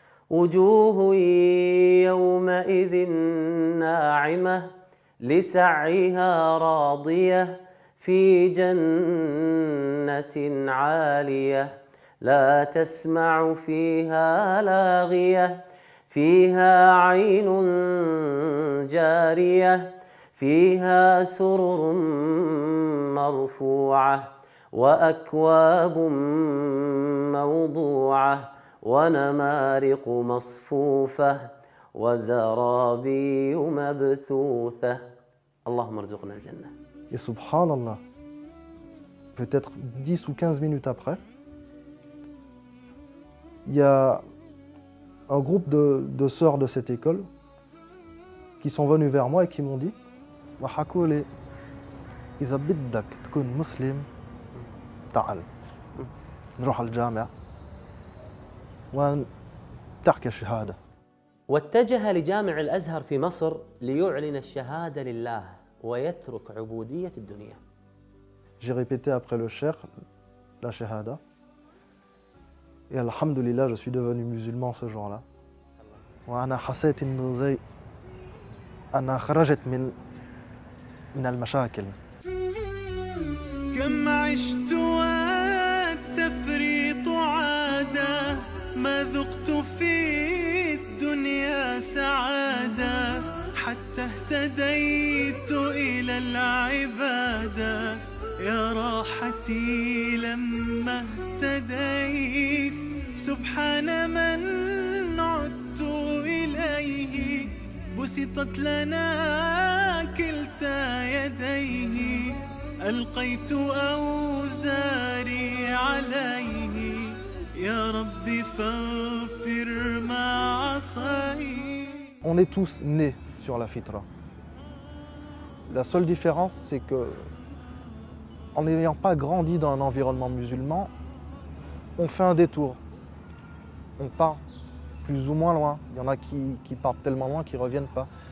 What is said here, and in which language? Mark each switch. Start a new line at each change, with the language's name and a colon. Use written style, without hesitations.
Arabic: وجوه يومئذ ناعمة لسعيها راضية في جنة عالية لا تسمع فيها لاغية فيها عين جارية فيها سرر مرفوعة وأكواب موضوعة ونمارق مصفوفة وزرابي مبثوثة. اللهم ارزقنا الجنة.
French: Et subhanallah, peut-être 10 ou 15 minutes après, il y a un groupe de sœurs de cette école qui sont venues vers moi et qui m'ont dit
Arabic: وحكوا لي إذا بدك تكون مسلم تعال نروح على الجامع وتحكي الشهادة. واتجه لجامع الأزهر في مصر ليعلن الشهادة لله ويترك عبودية الدنيا.
French: J'ai répété après le cheikh la shahada et alhamdulillah je suis devenu musulman ce jour-là.
Arabic: وأنا حسيت إنه زي أنا خرجت من المشاكل. كم عشت والتفريط عادة ما ذقت في الدنيا سعادة حتى اهتديت إلى العبادة يا راحتي لما اهتديت سبحان من عدت إليه بسطت لنا كلتا يديه ألقيت أوزاري عليه يا ربي فاغفر ما عصيت.
French: On est tous nés sur la fitra. La seule différence, c'est que, en n'ayant pas grandi dans un environnement musulman, on fait un détour. On part plus ou moins loin. Il y en a qui partent tellement loin qu'ils ne reviennent pas.